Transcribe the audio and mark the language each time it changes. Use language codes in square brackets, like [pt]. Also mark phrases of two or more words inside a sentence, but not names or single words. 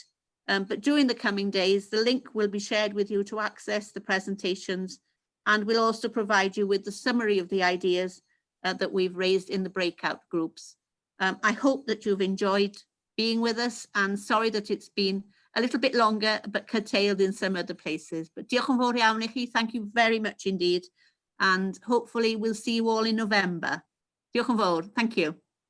[en] But during the coming days, the link will be shared with you to access the presentations, and we'll also provide you with the summary of the ideas that we've raised in the breakout groups. I hope that you've enjoyed being with us, and sorry that it's been a little bit longer but curtailed in some other places. [cy] But diolch yn fawr iawn i chi, [en] thank you very much indeed, and hopefully we'll see you all in November. [cy] Diolch yn fawr, [en] thank you.